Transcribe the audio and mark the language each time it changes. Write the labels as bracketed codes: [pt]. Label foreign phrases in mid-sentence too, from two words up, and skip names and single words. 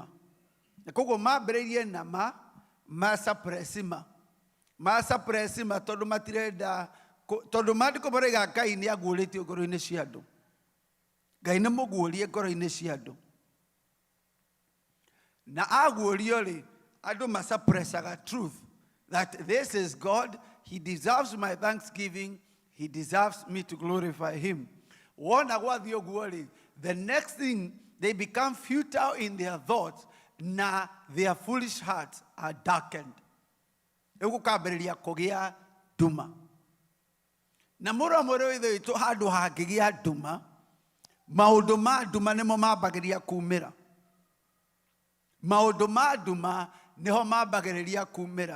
[ki] Koguo mambĩrĩirie na suppressima tondũ matirenda tondũ maandĩko marauga Ngai nĩ aguũrĩtio ngoro-inĩ cia andũ. Ngai nĩ mũguũrie ngoro-inĩ cia andũ. Na aguũrio rĩ andũ masuppressaga [en] truth that this is God, he deserves my thanksgiving, he deserves me to glorify him. [ki] Wona gwathi ũguo rĩ, [en] the next thing they become futile in their thoughts na their foolish hearts are darkened. [ki] Ũgũkambĩrĩria kũgĩa nduma. Na mũrũ witũ handũ hangĩgĩa nduma, maũndũ ma nduma nĩmo mambagĩrĩria kumĩra. Maũndũ ma nduma nĩho mambagĩrĩria kumĩra.